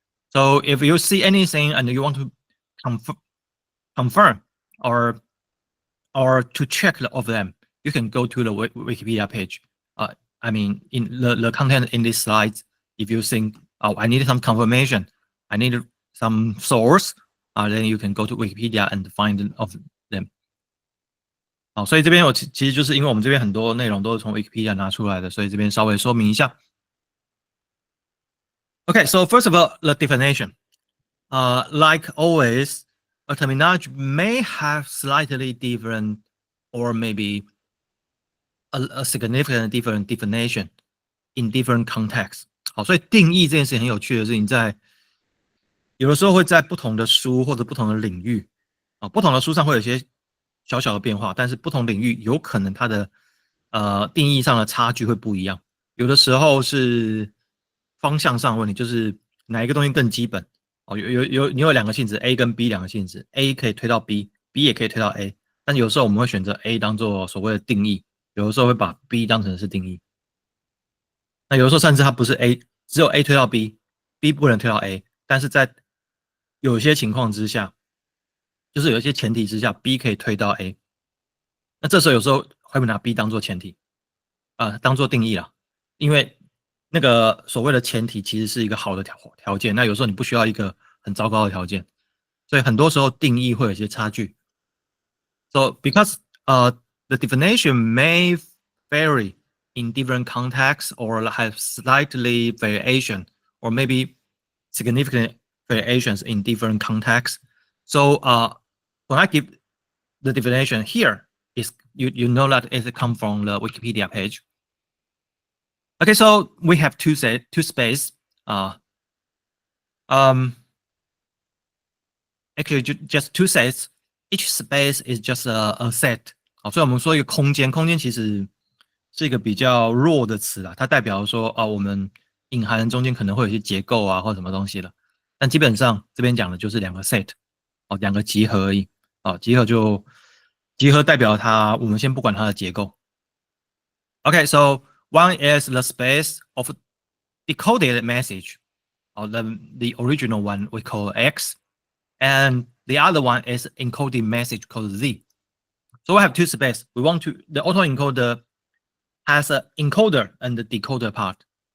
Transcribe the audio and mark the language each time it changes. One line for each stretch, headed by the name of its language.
English: So if you see anything and you want to confirm or to check of them, you can go to the Wikipedia page. I mean, in the content in these slides, if you think, oh, I need some confirmation, I need some source, then you can go to Wikipedia and find of them.
Chinese: 好，所以这边我其实就是因为我们这边很多内容都是从 Wikipedia 拿出来的，所以这边稍微说明一下。
English: Okay, so first of all, the definition. Like always, a terminology may have slightly different or maybe a significant different definition in different contexts.
Chinese: 好，所以定义这件事情很有趣的是，你在有的时候会在不同的书或者不同的领域不同的书上会有一些小小的变化，但是不同领域有可能它的定义上的差距会不一样。有的时候是方向上的问题，就是哪一个东西更基本你有两个性质 A 跟 B 两个性质 ，A 可以推到 B，B 也可以推到 A， 但有时候我们会选择 A 当做所谓的定义，有的时候会把 B 当成是定义。那有的时候甚至它不是 A， 只有 A 推到 B，B 不能推到 A， 但是在有些情况之下，就是有一些前提之下 ，B 可以推到 A， 那这时候有时候会拿 B 当做前提，当做定义啦，因为那个所谓的前提其实是一个好的条件，那有时候你不需要一个很糟糕的条件，所以很多时候定义会有一些差距。
English: So because the definition may vary in different contexts or have slightly variation or maybe significant variations in different contexts. So when I give the definition here, is you know that it comes from the Wikipedia page. Okay, so we have two space. Actually, just two sets. Each space is just a set.
Chinese: 好，所以我们说一个空间，空间其实是一个比较弱的词啦，它代表说我们隐含中间可能会有一些结构或什么东西了。但基本上这边讲的就是两个 set， 两个集合而已。集合代表它，我们先不管它的结构。
English: Okay, so one is the space of decoded message, or the original one we call X, and the other one is encoded message called Z. So we have two spaces. The autoencoder has an encoder and the decoder part.